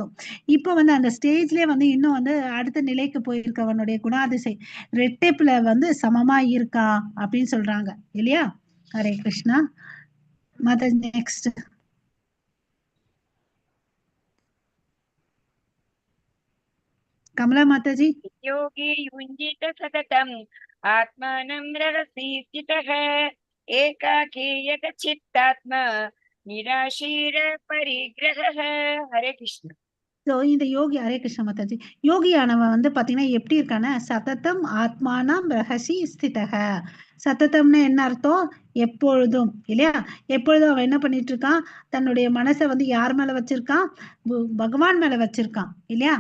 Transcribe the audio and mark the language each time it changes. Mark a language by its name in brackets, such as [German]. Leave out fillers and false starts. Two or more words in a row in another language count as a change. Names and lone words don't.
[Tamil] இப்ப வந்து அந்த ஸ்டேஜ்லயே வந்து இன்னும் வந்து அடுத்த நிலைக்கு போயிருக்கவனுடைய குணாதிசை ரெட்டிப்புல வந்து சமமா இருக்கா அப்படின்னு சொல்றாங்க இல்லையா? ஹரே கிருஷ்ணா. மத நெக்ஸ்ட். கமலா மாதாஜி. [Sanskrit] योगी युञ्जित सततम् आत्मानं रहसि स्थितः एकाकी यतचित्तात्मा निराशीर परिग्रहः. हरे कृष्ण. [Tamil] ஸோ இந்த யோகி, ஹரே கிருஷ்ண மாதாஜி, யோகியானவன் வந்து பாத்தீங்கன்னா எப்படி இருக்கான, [Sanskrit] सततम् आत्मानं रहसि स्थितः. [Tamil] சததம்னு என்ன அர்த்தம்? எப்பொழுதும் இல்லையா? எப்பொழுதும் அவன் என்ன பண்ணிட்டு இருக்கான், தன்னுடைய மனசை வந்து யார் மேல வச்சிருக்கான்? பகவான் மேல வச்சிருக்கான் இல்லையா?